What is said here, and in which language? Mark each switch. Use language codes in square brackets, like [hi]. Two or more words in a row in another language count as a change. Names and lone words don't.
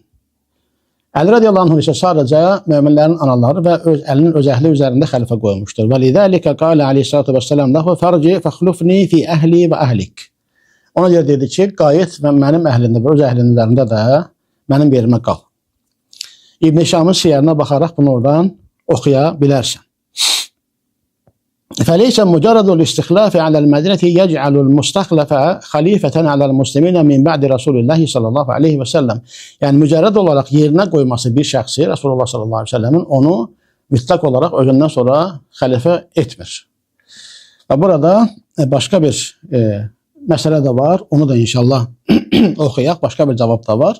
[az] Əli radiyallahu anh isə sadəcə möminlərin anaları və Əlinin öz əhli üzərində xəlifə qoymuşdur. [ar] ولذلك قال عليه الصلاة والسلام له ارجع فاخلفني في أهلي وأهلك. [az] Ona görə dedi ki, qayıt və mənim əhlimdə və öz əhlinin üzərində də mənim yerimə qal. İbn-i Şamın siyərinə baxaraq bunu oradan oxuya bilərsən. [ar] فليس مجرد الاستخلاف على المدينة يجعل المستخلف خليفة على المسلمين من بعد رسول الله صلى الله عليه وسلم. [az] Yəni mücərrəd olaraq yerinə qoyması bir şəxsi Rasulullah [ar] صلى الله عليه وسلم [az] onu mütləq olaraq özündən sonra xəlifə etmir. Və burada başqa bir məsələ də var. Onu da inşallah oxuyaq. Başqa bir cavab da var.